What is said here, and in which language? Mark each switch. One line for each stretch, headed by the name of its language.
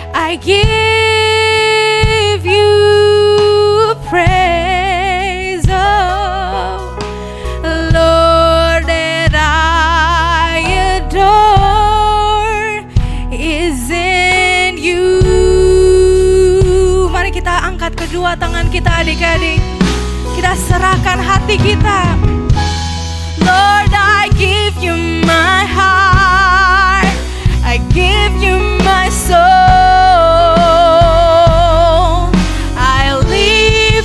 English: I give you praise, oh Lord, that I adore is in you.
Indonesian: Mari kita angkat kedua tangan kita adik-adik. Kita serahkan hati kita.
English: Lord, I give you my heart, I give you my soul. I live